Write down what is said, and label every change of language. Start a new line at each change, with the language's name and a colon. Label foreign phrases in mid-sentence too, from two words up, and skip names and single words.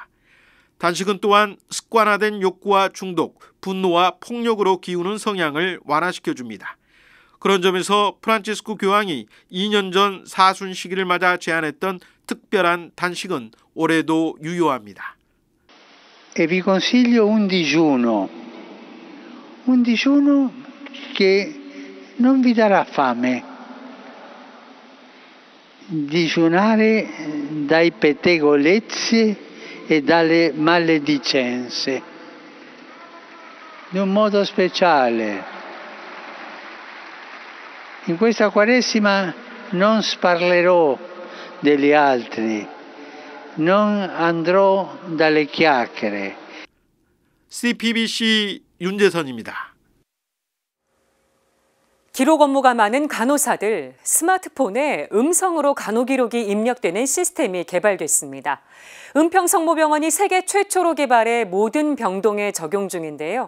Korean: 단식은 또한 습관화된 욕구와 중독, 분노와 폭력으로 기우는 성향을 완화시켜줍니다. 그런 점에서 프란치스코 교황이 2년 전 사순 시기를 맞아 제안했던 특별한 단식은 올해도 유효합니다.
Italian: E vi consiglio un digiuno che non vi darà fame. Digiunare dai pettegolezzi e dalle maledicenze, in un modo speciale. In questa Quaresima non sparlerò degli altri, non andrò dalle chiacchiere.
Korean: CPBC 윤재선입니다. 기록 업무가 많은 간호사들, 스마트폰에 음성으로 간호 기록이 입력되는 시스템이 개발됐습니다. 은평성모병원이 세계 최초로 개발해 모든 병동에 적용 중인데요.